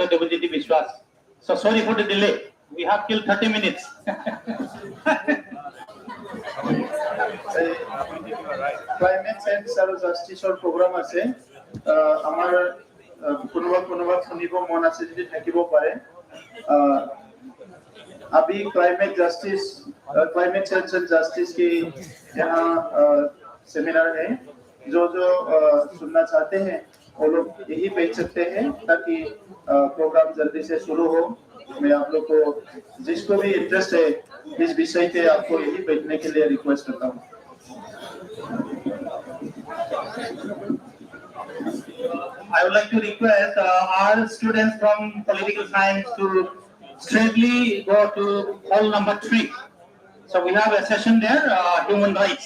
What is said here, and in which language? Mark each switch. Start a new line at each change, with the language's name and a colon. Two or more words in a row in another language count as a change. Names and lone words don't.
English: Debujiti Vishwas. So sorry for the delay. We have till 30 minutes. climate change
Assamese: আৰু জাষ্টিছৰ প্ৰগ্ৰাম আছে আমাৰ কোনোবা শুনিব মন আছে যদি থাকিব পাৰে
Hindi: अभी
English: climate change and justice
Hindi: की यहाँ सेमिनार है जो सुनना चाहते हैं वो लोग यही भेज सकते हैं ताकि प्रोग्राम जल्दी से शुरू हो। मैं आप लोग को जिसको भी इंटरेस्ट है इस विषय पे आपको यही भेजने के लिए रिक्वेस्ट करता हूँ।
English: I would like to request our students from political science to straightly go to hall number 3. So we have a session there, human rights.